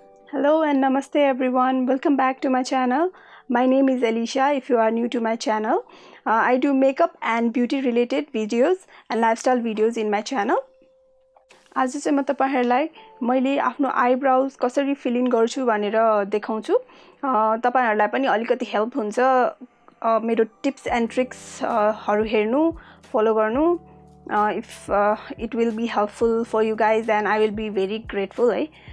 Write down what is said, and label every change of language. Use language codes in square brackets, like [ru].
[en] Hello and namaste everyone. Welcome back to my channel. My name is Alisha if you are new to my channel. I do makeup and beauty related videos and lifestyle videos in my channel. [ne] आज चाहिँ म तपाईहरुलाई मैले आफ्नो eyebrows कसरी fill in गर्छु भनेर देखाउँछु. तपाईहरुलाई पनि अलिकति हेल्प हुन्छ मेरो टिप्स एन्ड ट्रिक्स हरु हेर्नु फलो गर्नु. [en] If it will be helpful for you guys then I will be very grateful है.